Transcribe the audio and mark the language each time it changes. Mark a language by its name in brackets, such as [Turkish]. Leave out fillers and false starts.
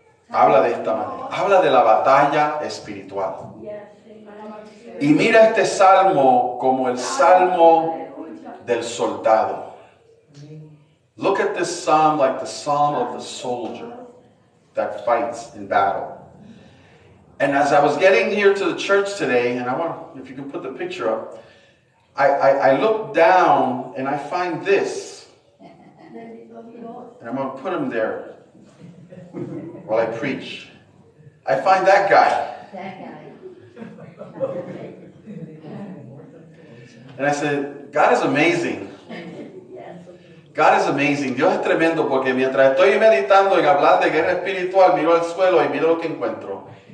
[Spanish] Habla de la batalla espiritual. Y mira este salmo como el salmo del soldado. [English] Look at this psalm like the psalm of the soldier that fights in battle. And as I was getting here to the church today, and I want, if you can put the picture up, I look down and I find this. And I'm going to put him there while I preach. I find that guy. And I said, God is amazing. God is amazing. [Spanish] Dios es tremendo porque mientras estoy meditando en hablar de guerra espiritual, miro al suelo y miro lo que encuentro.